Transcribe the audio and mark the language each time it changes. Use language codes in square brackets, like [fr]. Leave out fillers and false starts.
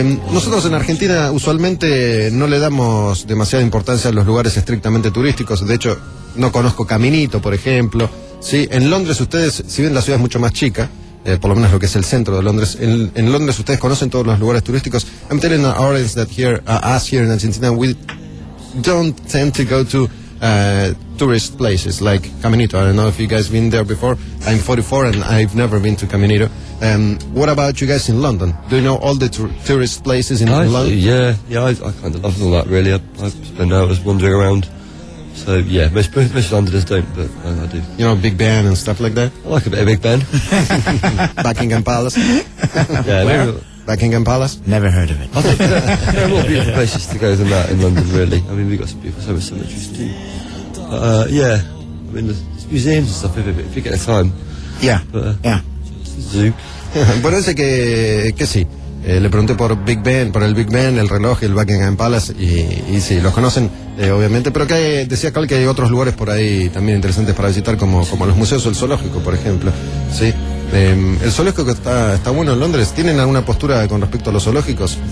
[es] Nosotros en Argentina usualmente no le damos demasiada importancia a los lugares estrictamente turísticos. De hecho, no conozco Caminito, por ejemplo. Sí, en Londres ustedes, si bien la ciudad es mucho más chica, por lo menos lo que es el centro de Londres, en Londres ustedes conocen todos los lugares turísticos. [en] I'm telling the audience that here, us here in Argentina, we don't tend to go to tourist places like Caminito. I don't know if you guys been there before. I'm 44 and I've never been to Caminito. What about you guys in London? Do you know all the tourist places in London? I kind of love all that, really. I spend hours wandering around. So, yeah, most Londoners don't, but I do. You know, Big Ben and stuff like that? I like a bit of Big Ben. Buckingham Palace. Yeah, where? Buckingham Palace? Never heard of it. There are more beautiful places to go than that in London, really. I mean, we've got some beautiful cemeteries too. Yeah, I mean, there's museums and stuff, if you get the time. Yeah, yeah. [es] Bueno, dice que sí. Le pregunté por el Big Ben, el reloj y el Buckingham Palace, y sí, los conocen, obviamente. Pero que decía Carl que hay otros lugares por ahí también interesantes para visitar, como los museos o el zoológico, por ejemplo. Sí. El zoológico está bueno en Londres. ¿Tienen alguna postura con respecto a los zoológicos?